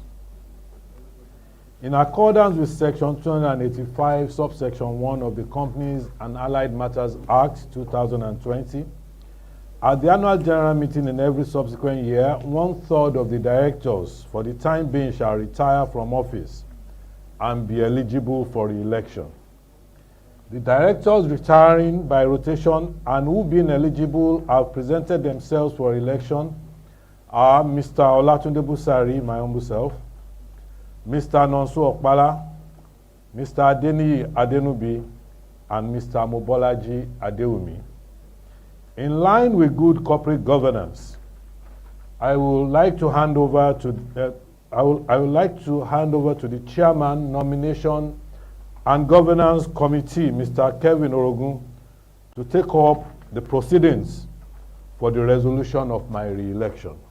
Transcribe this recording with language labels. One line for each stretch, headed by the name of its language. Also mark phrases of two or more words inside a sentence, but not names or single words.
English: In accordance with Section 285, subsection 1 of the Companies and Allied Matters Act 2020, at the annual general meeting in every subsequent year, 1/3 of the directors for the time being shall retire from office and be eligible for re-election. The directors retiring by rotation and who being eligible have presented themselves for election are Mr. Olatunde Busari, my humble self, Mr. Nonso Okpala, Mr. Adeniyi Adenubi, and Mr. Mobolaji Adewumi. In line with good corporate governance, I would like to hand over to the chairman, nomination and governance committee, Mr. Kevin Orogun, to take up the proceedings for the resolution of my re-election.